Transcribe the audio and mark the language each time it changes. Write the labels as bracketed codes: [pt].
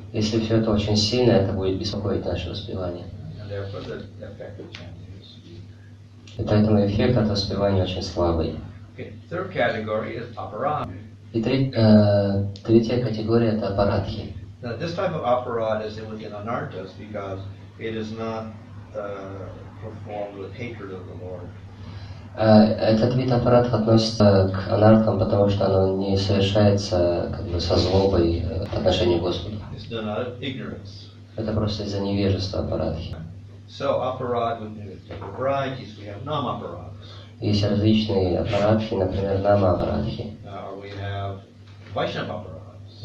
[ru] Если все это очень сильно, это будет беспокоить наше воспевание. [en] and therefore the effect of chanting is weak. [ru] И поэтому эффект от воспевания очень слабый. [en] Okay, third category is aparad. [ru] И третья категория – это апарадхи. [en] Now, this type of aparad is within anarthas because it is not performed with hatred of the Lord. [ru] Этот вид аппаратов относится к анархам, потому что оно не совершается как бы со злобой по отношению к Господу. [en] It's done out of ignorance. [ru] Это просто из-за невежества аппаратхи. [en] So aparad with different varieties. We have nam-aparads. [ru] Есть различные аппаратхи, например, нама-аппаратхи, [en] Or we have vaishnava-aparads.